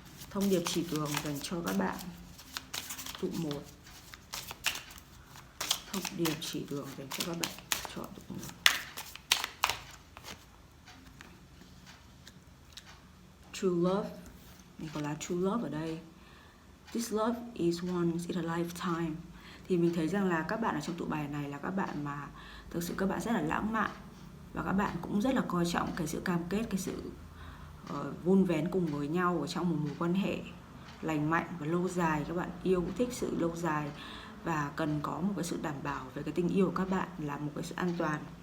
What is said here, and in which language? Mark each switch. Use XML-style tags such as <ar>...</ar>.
<vi>Thông điệp chỉ đường dành cho các bạn. Tụ 1. Thông điệp chỉ đường dành cho các bạn. Chọn tụ 1. True love. Mình có lá true love ở đây.</vi> <en>This love is once in a lifetime.</en> <vi>Thì mình thấy rằng là các bạn ở trong tụ bài này là các bạn mà thực sự các bạn rất là lãng mạn, và các bạn cũng rất là coi trọng cái sự cam kết, cái sự vun vén cùng với nhau ở trong một mối quan hệ lành mạnh và lâu dài. Các bạn yêu thích sự lâu dài và cần có một cái sự đảm bảo về cái tình yêu của các bạn là một cái sự an toàn.</vi>